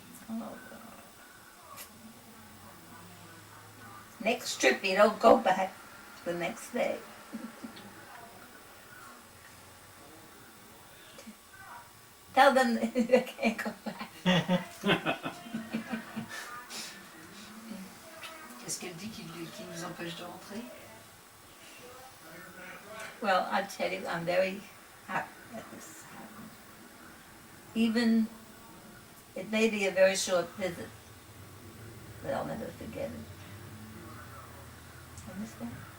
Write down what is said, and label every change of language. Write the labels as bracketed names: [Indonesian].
[English] Oh, God. Next trip you don't go back the next day. Tell them they can't go back. [French] Qu'est-ce qu'elle dit qui nous empêche de rentrer? [English] Well, I'll tell you, I'm very happy that this happened. Even, it may be a very short visit, but I'll never forget it. Understand?